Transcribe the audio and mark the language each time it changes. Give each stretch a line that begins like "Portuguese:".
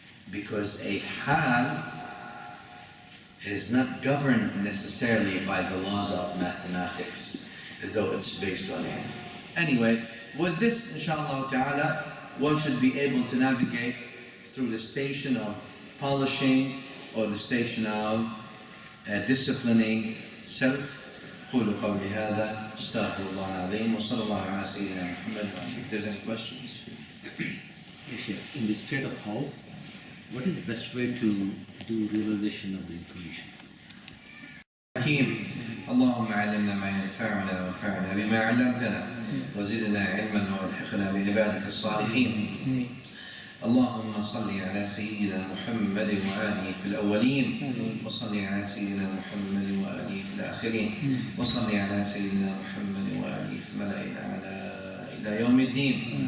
English: Because a hal is not governed necessarily by the laws of mathematics, though it's based on ilm. Anyway, with this inshallah ta'ala, one should be able to navigate through the station of polishing or the station of disciplining self.
Arabic: قولوا قولي هذا استغفر الله العظيم وصلى الله على سيدنا محمد.
English: If there's any questions. In the state of how, what is the best way to do realization of the information?
Arabic: حكيم اللهم علمنا ما ينفعنا وانفعنا بما علمتنا وزدنا علما والحقنا بعبادك الصالحين. اللهم صل على سيدنا محمد وآله في الأولين، وصل على سيدنا محمد وآله في الآخرين، وصل على سيدنا محمد وآله في الملأ الأعلى إلى يوم الدين.